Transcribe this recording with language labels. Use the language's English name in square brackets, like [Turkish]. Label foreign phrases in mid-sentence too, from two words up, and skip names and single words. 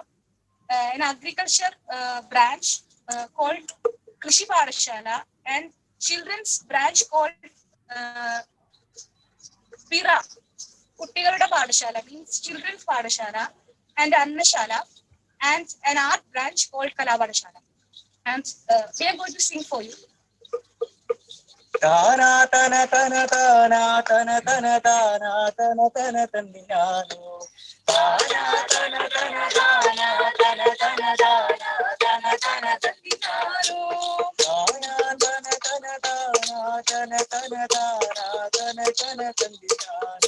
[English] An agriculture branch called Krishi Pathshala and children's branch called Pira, Kuttigalude Pathshala, means children's Pathshala, and Annashala, and an art branch called Kala Pathshala. And we are going to sing for you. Tana tana tana tana tana tana tana tana tana tandinano. Tana tana tana tana tana tana tana tana tandinano. Tana tana tana tana tana tana tana tana tandinano.